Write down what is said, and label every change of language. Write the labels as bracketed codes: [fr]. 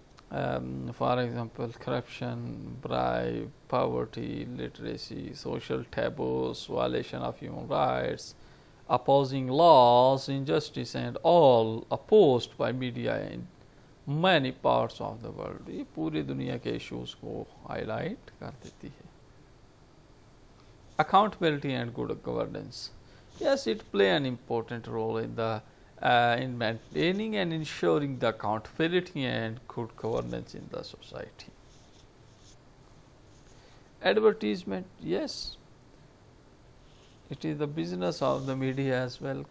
[en] For example, corruption, bribe, poverty, literacy, social taboos, violation of human rights, opposing laws, injustice, and all opposed by media in many parts of the world. [ur] یہ پوری دنیا کے issues کو high کر دیتی ہے. [en] Accountability and good governance. Yes, it play an important role in maintaining and ensuring the accountability and good governance in the society. Advertisement, yes, it is the business of the media as well.